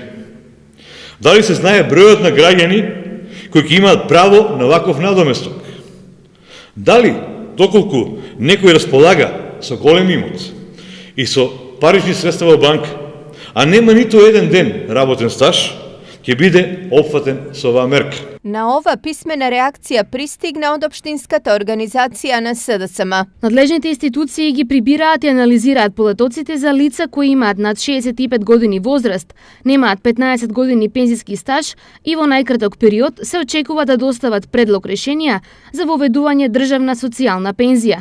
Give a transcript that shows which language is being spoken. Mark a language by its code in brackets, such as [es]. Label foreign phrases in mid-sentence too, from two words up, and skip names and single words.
[mk] Дали се знае бројот на граѓани кои ќе имаат право на ваков надоместок? Дали, доколку некој располага со голем имот и со парични средства во банка, а нема ниту еден ден работен стаж, ќе биде опфатен со оваа мерка? На оваа писмена реакција пристигна од општинската организација на СДСМ. Надлежните институции ги прибираат и анализираат полетоците за лица кои имаат над 65 години возраст, немаат 15 години пензиски стаж и во најкраток период се очекува да достават предлог решенија за воведување државна социјална пензија.